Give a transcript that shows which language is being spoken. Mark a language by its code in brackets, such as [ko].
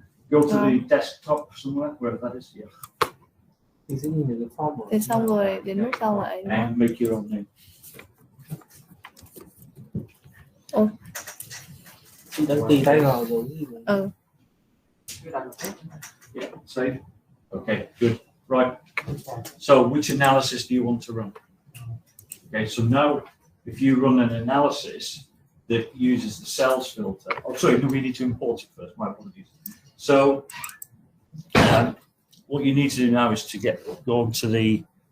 [en] Go to the desktop somewhere, wherever that is. Yeah. [vi] Mình sẽ nhìn thấy cái form Thế xong rồi đến lúc sau lại đúng không? [en] And make your own name. [vi] chị đang tì tay vào giống gì mà. [en] Yeah. Save. Okay. Good. Right. So, which analysis do you want to run? Okay. So now, if you run an analysis that uses the cells filter. Oh, sorry. No, we need to import it first. My apologies. So, what you need to do now is to go to the.